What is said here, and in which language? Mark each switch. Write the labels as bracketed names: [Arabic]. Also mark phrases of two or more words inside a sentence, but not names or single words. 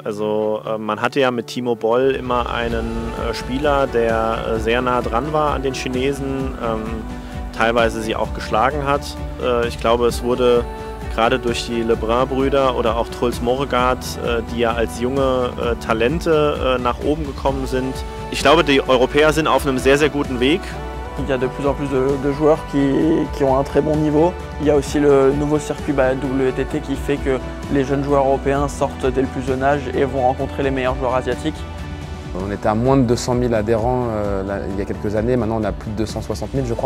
[German] Also man hatte ja mit Timo Boll immer einen Spieler, der sehr nah dran war an den Chinesen, teilweise sie auch geschlagen hat. Ich glaube, es wurde gerade durch die Lebrun-Brüder oder auch Truls Moregard, die ja als junge Talente nach oben gekommen sind. Ich glaube, die Europäer sind auf einem sehr, sehr guten Weg. [French] Il y a de plus en plus de joueurs qui ont un très bon niveau. Il y a aussi le nouveau circuit WTT qui fait que les jeunes joueurs européens sortent dès le plus jeune âge et vont rencontrer les meilleurs joueurs asiatiques. On était à moins de 200 000 adhérents il y a quelques années, maintenant on a plus de 260 000 je crois.